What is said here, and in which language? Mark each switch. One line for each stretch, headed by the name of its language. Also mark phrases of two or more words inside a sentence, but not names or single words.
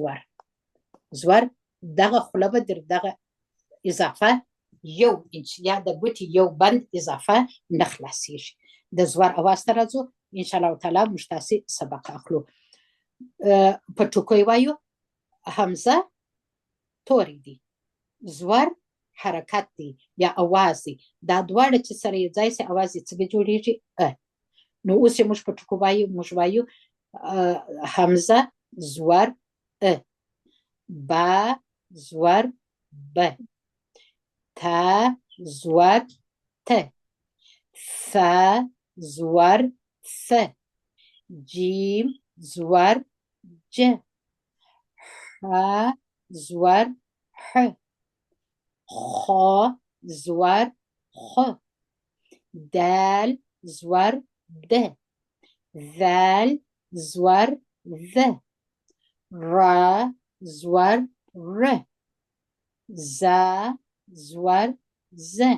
Pashto: زور دغه خوله به در دغه اضافه یو انچ یا د ګوتې یو بند اضافه نه خلاصیږي د زور اواز ته راځو
Arabic: انشاءالله تعالی
Pashto: موږ تاسې سبق اخلو په ټوکو وایو همزه توری دی زور حرکت دی یا اواز دی دا دواړه چې سره یو ځای سي اواز یې څنګه جوړیږي نو اوس یې موږ په ټوکو وایو موږ وایو همزه زور با زور ب تا زور ت ث زور ث جيم زور ج ح زور ح خ زور خ دال زور د ذال زور ذ را زور ر زا زور ز